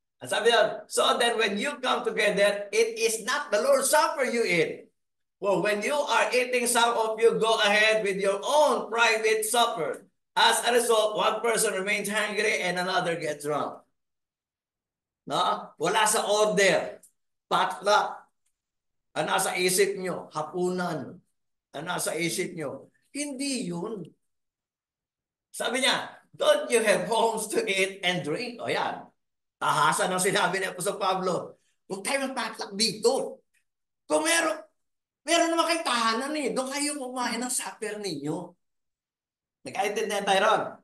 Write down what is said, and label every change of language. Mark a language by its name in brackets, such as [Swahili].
[Filipino] Ang sabi niya, [English] so then when you come together, it is not the Lord's Supper you eat. Well, when you are eating, some of you go ahead with your own private supper. As a result, one person remains hungry and another gets drunk. [Filipino] No? Wala sa order. Potluck. Ang nasa isip nyo, hapunan. Ang nasa isip nyo. Hindi yun. Sabi niya, [English] don't you have homes to eat and drink? [Filipino] O yan. Tahasan ang sinabi ni Apostol Pablo. Huwag tayo mag-potluck dito. Kung meron naman kayong tahanan eh. Doon kayo kumain ng supper ninyo. Nagkaintindihan tayo ron.